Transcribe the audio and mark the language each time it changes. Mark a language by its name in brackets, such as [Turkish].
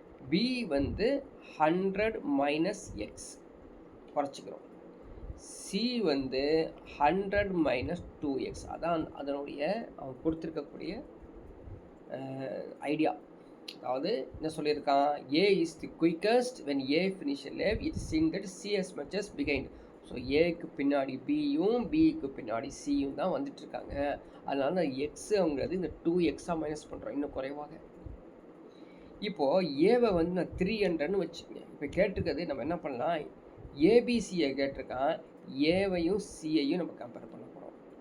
[Tamil] B வந்து 100 - x குறைச்சிக்கிறோம். C வந்து 100 - 2x. அதான் அதனுடைய அவன் கொடுத்துருக்கக்கூடிய ஐடியா. அதாவது என்ன சொல்லியிருக்கான்? [English] A is the quickest when A finish a lap. It is seen that C as much as behind. [Tamil] So ஏக்கு பின்னாடி பியும் பிக்கு பின்னாடி சியும் தான் வந்துட்டுருக்காங்க. அதனால தான் எக்ஸுங்கிறது இந்த 2x மைனஸ் பண்ணுறோம், இன்னும் குறைவாக. இப்போது ஏவை வந்து நான் 300ன்னு வச்சுக்கோங்க. இப்போ கேட்டிருக்கிறது நம்ம என்ன பண்ணலாம், ஏபிசியை கேட்டிருக்கான், ஏவையும் சியையும் நம்ம கம்பேர் பண்ண போகிறோம்.